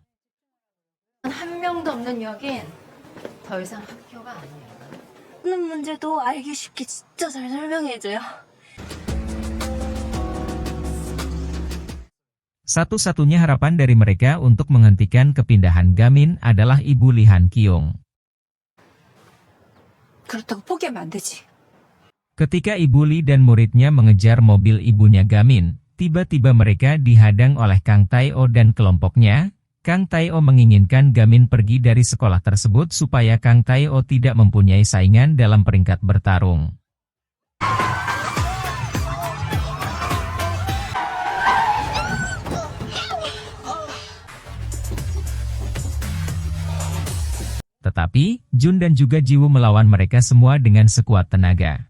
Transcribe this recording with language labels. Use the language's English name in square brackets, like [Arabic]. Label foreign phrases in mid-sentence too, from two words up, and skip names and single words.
[Korean] 한 명도 없는 여긴 더 이상 학교가 아니야. 하는 문제도 알기 쉽게 진짜 잘 설명해줘요. [Indonesian] Satu-satunya harapan dari mereka untuk menghentikan kepindahan Gamin adalah ibu Lee Han Kyung. [Korean] 그렇다고 포기하면 안 되지. [Indonesian] Ketika ibu Lee dan muridnya mengejar mobil ibunya Gamin, tiba-tiba mereka dihadang oleh Kang Tae-o dan kelompoknya. Kang Tae-o menginginkan Gamin pergi dari sekolah tersebut supaya Kang Tae-o tidak mempunyai saingan dalam peringkat bertarung. Tetapi, Jun dan juga Jiwoo melawan mereka semua dengan sekuat tenaga.